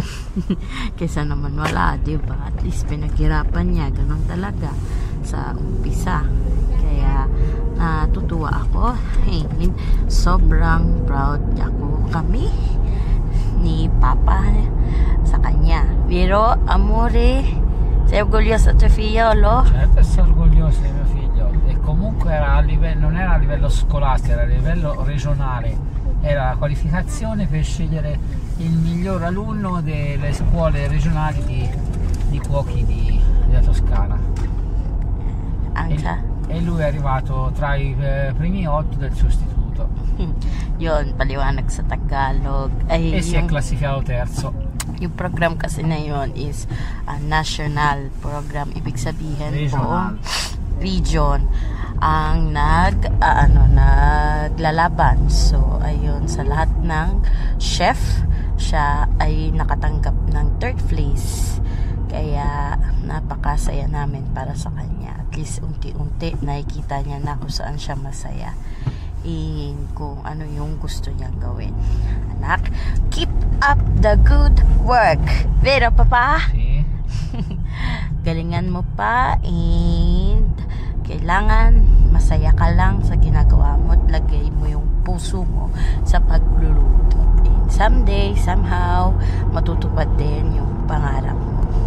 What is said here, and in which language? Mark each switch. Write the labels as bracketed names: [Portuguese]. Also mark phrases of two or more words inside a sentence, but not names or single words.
[Filipino] Kesa naman wala, diba? At least pinaghirapan niya. Ganun talaga sa umpisa. Kaya natutuwa ako. And sobrang proud ako kami ni Papa sa kanya. [Italian] Vero, amore, sei orgogliosa del tuo figliolo? Certo, sono orgoglioso di mio figlio. E comunque era a livello, non era a livello scolastico, era a livello regionale. Era la qualificazione per scegliere il miglior alunno delle scuole regionali di cuochi della Toscana. E lui è arrivato tra i primi 8 del suo istituto. [Filipino] Yun, paliwanag sa Tagalog. [Italian] E si è classificato terzo. [Filipino] Yung program kasi na yun [English] is a national program. [Filipino] Ibig sabihin regional. Region ang naglalaban. So, ayun, sa lahat ng chef, siya ay nakatanggap ng 3rd place. Kaya, napakasaya namin para sa kanya. At least, unti-unti, nakikita niya na kung saan siya masaya. Kung ano yung gusto niyang gawin. Anak, [English] keep up the good work. [Filipino] Vero, Papa? Sì. Galingan mo pa and kailangan masaya ka lang sa ginagawa mo at lagay mo yung puso mo sa pagluluto. And [English] someday, somehow, [Filipino] matutupad din yung pangarap mo.